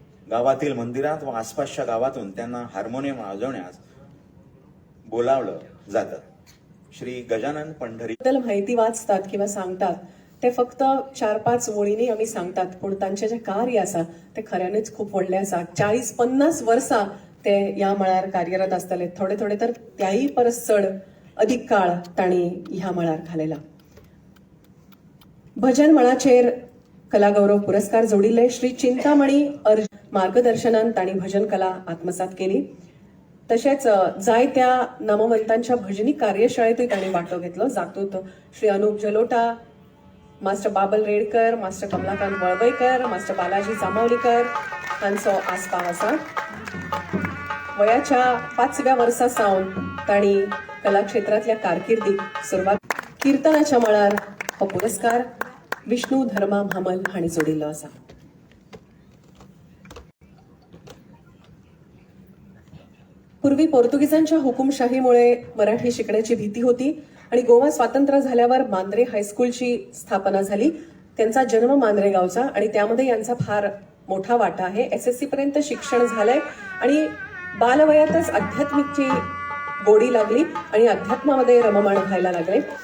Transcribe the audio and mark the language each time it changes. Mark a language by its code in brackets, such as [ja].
[mr] गावातील मंदिरात व आसपासच्या गावातून त्यांना हार्मोनियम वाजवण्यास बोलावलं जातं. श्री गजानन पंढरी बद्दल माहिती वाचतात किंवा सांगतात ते फक्त 4-5 ओळींनी आम्ही सांगतात, [kok] पण तांचे जे कार्य आसा ते खऱ्यानेच खूप व्हडले आसा. 40-50 वर्सां ते ह्या मळार कार्यरत आसतले. थोडे थोडे तर त्याही परस चड अधिक काळ तांणी ह्या मळार घालयला. भजन मळाचेर कलागौरव पुरस्कार जोडिल्ले श्री चिंतामणी मार्गदर्शनान तांणी भजन कला आत्मसात केली. तशेंच जायत्या नामवंतांच्या भजनी कार्यशाळेतूय तांणी वांटो घेतलो. जातूंत श्री अनुप जलोटा, मास्टर बाबल रेडकर, मास्टर कमलाकांत वळवईकर, मास्टर बालाजी जामावलीकर हांचो आस्पाव आसा. वयाच्या 5व्या वर्सा सावन तांणी कला क्षेत्रातल्या कारकिर्दीक सुरवात. कीर्तनाच्या मळार हो पुरस्कार विष्णू धर्मा भामल हांणी जोडिल्लो आसा. [mr] पूर्वी पोर्तुगीजांच्या हुकुमशाहीमुळे मराठी शिकण्याची भीती होती आणि गोवा स्वातंत्र्य झाल्यावर मांद्रे हायस्कूलची स्थापना झाली. त्यांचा जन्म मांद्रे गावचा आणि त्यामध्ये यांचा फार मोठा वाटा आहे. SSC पर्यंत शिक्षण झालंय आणि बालवयातच अध्यात्मिकची गोडी लागली आणि अध्यात्मामध्ये रममाण व्हायला लागले.